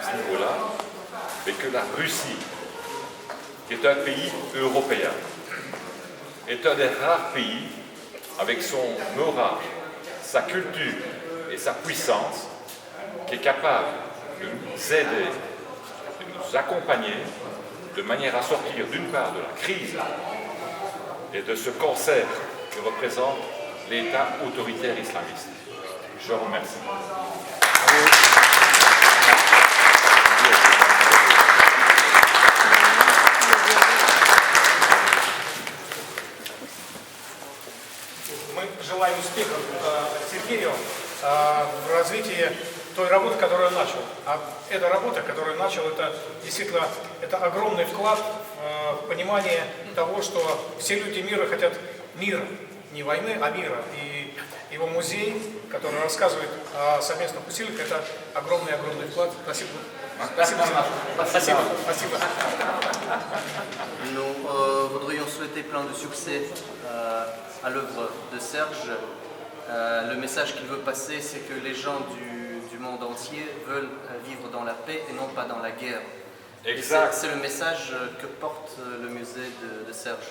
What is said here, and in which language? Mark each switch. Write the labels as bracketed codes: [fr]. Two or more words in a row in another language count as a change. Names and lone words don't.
[fr] ce niveau-là, mais que la Russie, qui est un pays européen, est un des rares pays avec son orage, sa culture et sa puissance qui est capable de nous aider, de nous accompagner de manière à sortir d'une part de la crise et de ce cancer que représente l'État autoritaire islamiste. Je vous remercie. [ru] Мы желаем успехов Сергею в развитии той работы, которую он начал. А эта работа, которую он начал, это действительно это огромный вклад в понимание того, что все люди мира хотят мира, не войны, а мира. И его музей, который рассказывает о совместных усилиях, это огромный вклад. Спасибо. Спасибо. Спасибо. Спасибо. [fr] Nous voudrions souhaiter plein de succès à l'œuvre de Serge. Le message qu'il veut passer, c'est que les gens du monde entier veulent vivre dans la paix et non pas dans la guerre. Exact. C'est le message que porte le musée de Serge.